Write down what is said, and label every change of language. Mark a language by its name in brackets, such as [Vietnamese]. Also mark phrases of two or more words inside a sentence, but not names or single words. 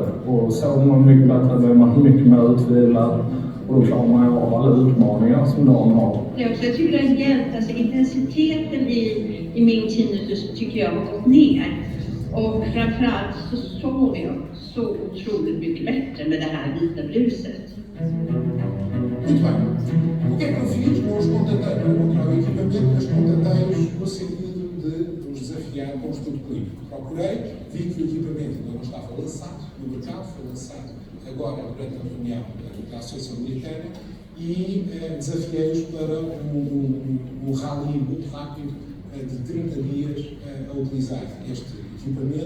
[Swedish] Och sover man mycket bättre blir man mycket mer utvilad. Och då klarar man av alla utmaningar som dagen har. Jag tycker det har hjälpt, alltså intensiteten i min tinnitus tycker jag har gått ner. Och framförallt så sover jag så otroligt mycket bättre med det här vita bruset. [Portuguese] Muito bem. O que é que eu fiz com os contateiros? Eu encontrava o equipamento dos contateiros no sentido de os desafiar com o estudo clínico. Procurei, vi que o equipamento ainda não estava lançado no mercado, foi lançado agora durante a reunião da Associação Americana e desafiei-os para um rally muito rápido de 30 dias a utilizar este equipamento.